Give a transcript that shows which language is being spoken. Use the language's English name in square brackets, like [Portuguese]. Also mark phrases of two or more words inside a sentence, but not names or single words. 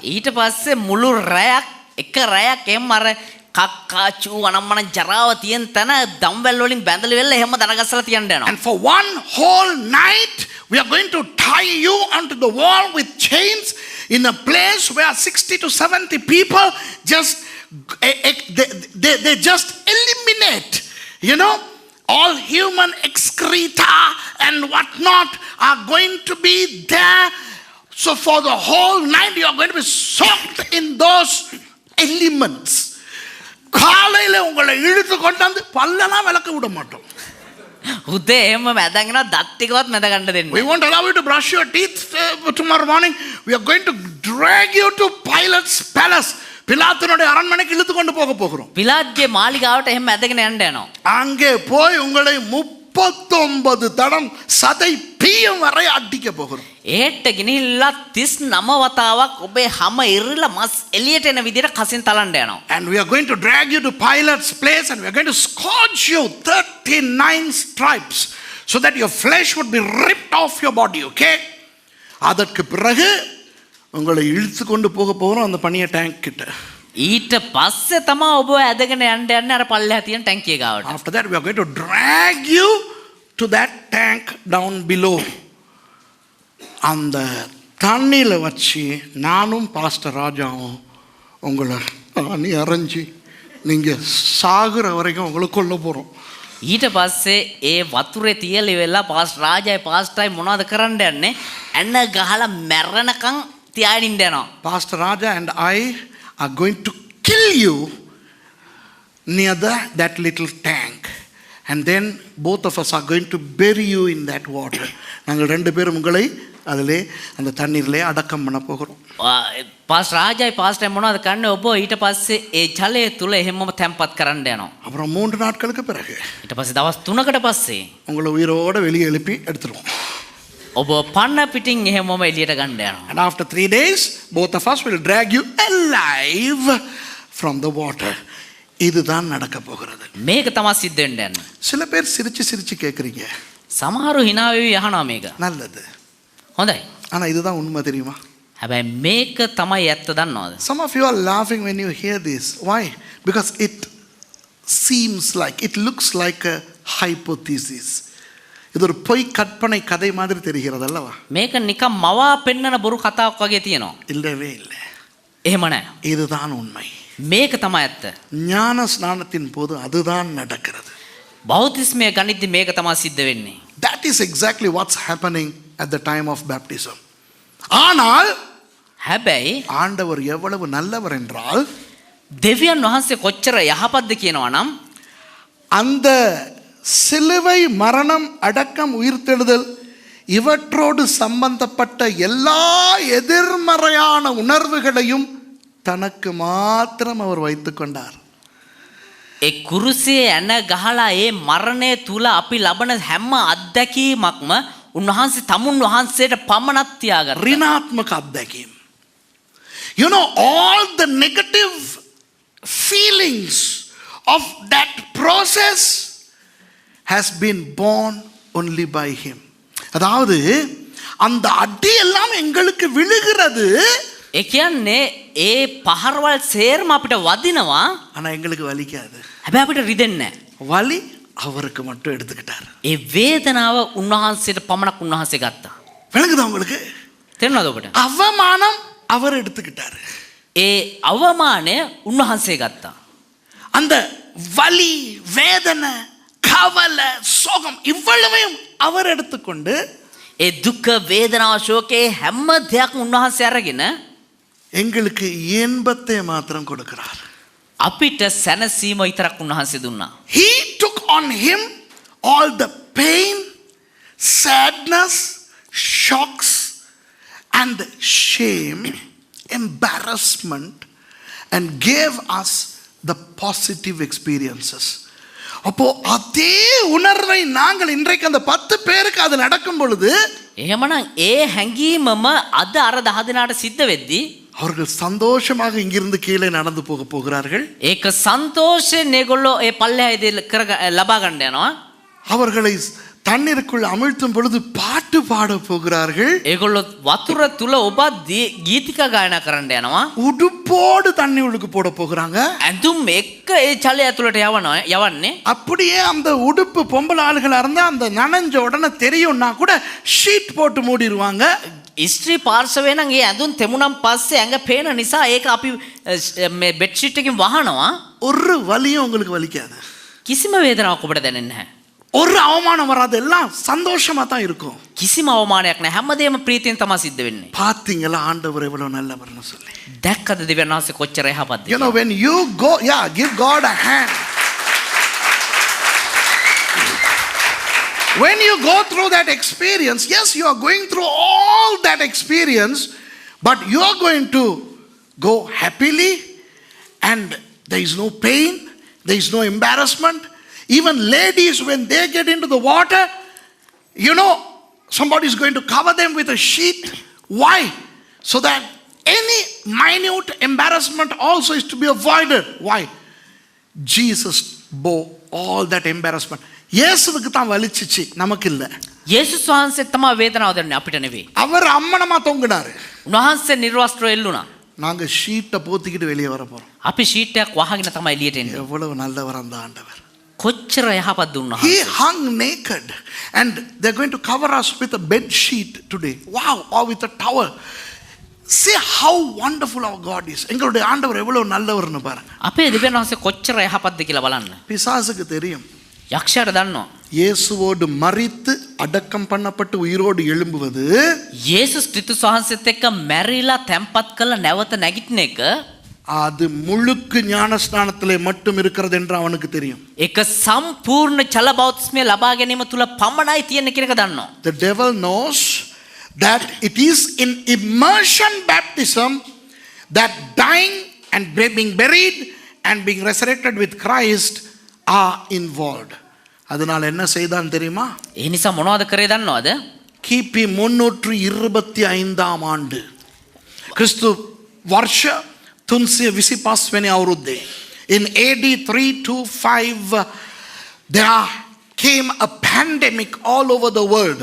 [Sinhala] ඊට පස්සේ මුළු රැයක් එක රැයක් එම් අර කක්කා චූ අනම්මන ජරාව තියෙන තැන දම්වැල් වලින් බැඳලා වෙලා එහෙම දරගස්සලා තියන්න යනවා. [English] And for one whole night we are going to tie you onto the wall with chains in a place where 60 to 70 people just they just eliminate, you know, all human excreta and whatnot are going to be there. So for the whole night you are going to be soaked in those elements. [Tamil] காலையில உங்களை இழுத்து கொண்டாந்து பல்லெல்லாம் விளக்க விட மாட்டோம். [Sinhala] උදේ එහෙම මැදගෙන දත් ටිකවත් මැද ගන්න දෙන්නේ. [English] We won't allow you to brush your teeth tomorrow morning. We are going to drag you to Pilate's palace. [Tamil] பிலாத்தினுடைய அரண்மனைக்கு இழுத்து கொண்டு போக போகிறோம். [Sinhala] පිලාත්ගේ මාලිගාවට එහෙම මැදගෙන යන්න යනවා. [Tamil] அங்கே போய் உங்களை 39 தடம் சதை பீயும் வரை அடிக்க போகிறோம். [Sinhala] ඒට ගෙනිහිල්ලා 39 වතාවක් ඔබේ හැම ඉරලා මස් එළියට එන විදිහට කසින් තලන්න යනවා. [English] And we are going to drag you to Pilate's place and we are going to scourge you 39 stripes so that your flesh would be ripped off your body, okay? [Tamil] அதற்கு பிறகு உங்களை இழுத்து கொண்டு போக போகிறோம் அந்த பனிய டேங்க் கிட்ட. [Sinhala] ඊට පස්සේ තමයි ඔබ ඇදගෙන යන්න යන්නේ අර පල්ලෙහා තියෙන ටැංකිය ගාවට. [English] After that we are going to drag you to that tank down below. [Tamil] அந்த தண்ணியில் வச்சு நானும் பாஸ்டர் ராஜாவும் உங்களை அணி அரைஞ்சி நீங்கள் சாகுற வரைக்கும் உங்களை கொல்ல போகிறோம். [Sinhala] ඊට පස්සේ ඒ වතුරේ තියලි වෙලා පාස් රාජායි පාස්ටයි මොනවද කරන්න යන්නේ? ඇන ගහලා මැරෙනකන් තියාගෙන ඉන්න යනවා. [English] Pastor Raja and I are going to kill you near that little tank. And then both of us are going to bury you in that water. [Tamil] நாங்கள் ரெண்டு பேரும் உங்களை அதிலே அந்த தண்ணீரிலே அடக்கம் பண்ண போகிறோம். [Sinhala] පාස් රාජයි පාස්ටයි මොනවද කන්නේ ඔබ ඊට පස්සේ ඒ ජලය තුල එහෙමම තැම්පත් කරන්න යනවා. [Tamil] அப்புறம் 3 நாட்களுக்கு பிறகு [Sinhala] ඊට පස්සේ දවස් 3කට පස්සේ [Tamil] உங்களை உயிரோட வெளியே எழுப்பி எடுத்துருவோம். [Sinhala] ඔබ පන්න පිටින් එහෙමම එළියට ගන්න යනවා. [English] And after 3 days, both of us will drag you alive from the water. [Tamil] இதுதான் நடக்க போகிறது. [Sinhala] මේක තමයි සිද්ධ වෙන්න යන්නේ. [Tamil] சில பேர் சிரிச்சு சிரிச்சு கேட்குறீங்க. [Sinhala] සමහරු hina වෙවි අහනවා මේක. [Tamil] நல்லது. [Sinhala] හොඳයි. [Tamil] ஆனா இதுதான் உண்மை தெரியுமா? [Sinhala] හැබැයි මේක තමයි ඇත්ත දන්නවද? [English] Some of you are laughing when you hear this. Why? Because it seems like, it looks like a hypothesis. [Tamil] இது ஒரு பொய் கற்பனை கதை மாதிரி தெரிகிறது அல்லவா? [Sinhala] මේක නිකන් මවා පෙන්නන බොරු කතාවක් වගේ තියෙනවා. [Tamil] இல்லவே இல்லை. [Sinhala] එහෙම නැහැ. [Tamil] இதுதான் உண்மை. [Sinhala] මේක තමයි ඇත්ත. [Tamil] ஞான ஸ்நானத்தின் போது அதுதான் நடக்கிறது. [Sinhala] බෞතිස්මය ගනිද්දි මේක තමයි සිද්ධ වෙන්නේ. [English] That is exactly what's happening at the time of baptism. [Tamil] ஆனால் [Sinhala] හැබැයි [Tamil] ஆண்டவர் எவ்வளவு நல்லவர் என்றால் [Sinhala] දෙවියන් වහන්සේ කොච්චර යහපත්ද කියනවා නම් [Tamil] அந்த சிலுவை மரணம் அடக்கம் உயிர்த்தெழுதல் இவற்றோடு சம்பந்தப்பட்ட எல்லா எதிர்மறையான உணர்வுகளையும் தனக்கு மாத்திரம் அவர் வைத்துக் கொண்டார். [Sinhala] ඒ කුරුසියේ ඇන ගහලා ඒ මරණය තුල අපි ලබන හැම අත්දැකීමක්ම උන්වහන්සේ තමුන් වහන්සේට පමණක් තියාගත්තා. ऋणात्मक අත්දැකීම්. [English] You know, all the negative feelings of that process has been born only by him. [Tamil] அதாவது அந்த அடி எல்லாம் எங்களுக்கு விழுகிறது. [Sinhala] ඒ කියන්නේ ඒ පහරවල් සේරම අපිට වදිනවා. [Tamil] ஆனா எங்களுக்கு வலிக்காது. [Sinhala] හැබැයි අපිට රිදෙන්නේ නැහැ. [Tamil] வலி அவருக்கு மட்டும் எடுத்துக்கிட்டார். [Sinhala] ඒ වේදනාව උන්වහන්සේට පමණක් උන්වහන්සේ ගත්තා. [Tamil] விளங்குதா உங்களுக்கு? [Sinhala] තේරෙනවද ඔබට? [Tamil] அவமானம் அவர் எடுத்துக்கிட்டார். [Sinhala] ඒ අවමානය උන්වහන්සේ ගත්තා. [Tamil] அந்த வலி வேதனை கவலை சோகம் இவ்வளவையும் அவர் எடுத்துக்கொண்டு [Sinhala] ඒ දුක වේදනාව ශෝකේ හැම දෙයක්ම උන්වහන්සේ අරගෙන [Tamil] எங்களுக்கு இன்பத்தை மாத்திரம் கொடுக்கிறார். [Sinhala] අපිට සැනසීම විතරක් උන්වහන්සේ දුන්නා. [English] He took on him all the pain, sadness, shocks and shame, embarrassment, and gave us the positive experiences. [Tamil] அப்போ அதே உணர்வை நாங்கள் இன்றைக்கு அந்த 10 பேருக்கு அது நடக்கும் பொழுது [Sinhala] එහෙමනම් ඒ හැඟීමම අද අර 10 දිනාට සිද්ධ වෙද්දී [Tamil] அவர்கள் சந்தோஷமாக இங்கிருந்து கீழே நடந்து போக போகிறார்கள். [Sinhala] ඒක සන්තෝෂයෙන් ඒගොල්ලෝ ඒ පල්ලෙහාදී ලබා ගන්න යනවා. [Tamil] அவர்களை தண்ணீருக்குள் அமிழ்த்தும் பொழுது பாட்டு பாட போகிறார்கள். [Sinhala] ඒගොල්ලෝ වතුර තුල ඔබ ගීතිකා ගායනා කරන්න යනවා. [Tamil] உடுப்போடு தண்ணி உள்ளுக்கு போட போகிறாங்க. [Sinhala] ඇඳුම් එක්ක ඒ ජලය ඇතුළට යවන්නේ. [Tamil] அப்படியே அந்த உடுப்பு பொம்பளை ஆளுகளா இருந்தா அந்த நனைஞ்ச உடனே தெரியும்னா கூட ஷீட் போட்டு மூடிடுவாங்க. [Sinhala] ඉස්ත්‍රී පාර්ශවය නම් ඒ ඇඳුම් තෙමුනම් පස්සේ ඇඟ පේන නිසා ඒක අපි මේ [English] bed sheet [Sinhala] එකකින් වහනවා. [Tamil] ஒரு வலியும் உங்களுக்கு வலிக்காது. [Sinhala] කිසිම වේදනාවක් ඔබට දැනෙන්නේ නැහැ. [Tamil] ஒரு அவமானம் வராது. எல்லாம் சந்தோஷமா தான் இருக்கும். [Sinhala] කිසිම අවමානයක් නැහැ. හැමදේම ප්‍රීතියෙන් තමයි සිද්ධ වෙන්නේ. [Tamil] பாத்தீங்களா ஆண்டவர் எவ்வளவு நல்லவர்னு சொல்லி. [Sinhala] දැක්කද දෙවියන් වහන්සේ කොච්චර යහපත්ද? [English] You know, when you go, give God a hand. When you go through that experience, yes, you are going through all that experience, but you are going to go happily and there is no pain, there is no embarrassment. Even ladies, when they get into the water, you know, somebody is going to cover them with a sheet. Why? So that any minute embarrassment also is to be avoided. Why? Jesus bore all that embarrassment. [Tamil] இயேசுவுக்கு தான் வலிச்சிச்சு, நமக்கு இல்ல. [Sinhala] යේසුස් වහන්සේ තමයි වේදනාව දෙන්නේ, අපිට නෙවෙයි. [Tamil] அவர் அம்மனமா தொங்குனாரு. [Sinhala] උන්වහන්සේ නිර්වස්ත්‍ර එල්ලුණා. [Tamil] நாங்க ஷீட்டை போத்திக்கிட்டு வெளியே வர போறோம். [Sinhala] අපි ෂීට් එකක් වහගෙන තමයි එළියට එන්නේ. [Tamil] எவ்வளவு நல்லவர் அந்த ஆண்டவர். [Sinhala] කොච්චර යහපත් දුන්නා. [English] He hung naked and they're going to cover us with a bed sheet today. Wow, or with a towel. See how wonderful our God is. [Tamil] எங்களுடைய ஆண்டவர் எவ்வளவு நல்லவர்னு பாருங்க. [Sinhala] අපේ දෙවියන් වහන්සේ කොච්චර යහපත්ද කියලා බලන්න. [Tamil] பிசாசுக்கு தெரியும். [Sinhala] යක්ෂයාට දන්නවා. [Tamil] இயேசுவோடு மரித்து அடக்கம் பண்ணப்பட்டு உயிரோடு எழும்புவது [Sinhala] යේසුස් ක්‍රිස්තුස් වහන්සේත් එක්ක මැරිලා තැම්පත් කළ නැවත නැගිටින එක [Tamil] அது முழுக்கு ஞானஸ்நானத்திலே மட்டும் இருக்கிறது என்று அவனுக்கு தெரியும். [Sinhala] ඒක සම්පූර්ණ චල බෞතිස්මය ලබා ගැනීම තුල පමණයි තියෙන කියන එක දන්නවා. [English] The devil knows that it is in immersion baptism that dying and being buried and being resurrected with Christ are involved. [Tamil] அதனால் என்ன செய்தான் தெரியுமா? [Sinhala] ඒ නිසා මොනවද කරේ දන්නවද? [Tamil] கிபி 325 ஆண்டு கிறிஸ்து வருஷ 325 [English] අවුරුද්දේ in AD 325 there came a pandemic all over the world.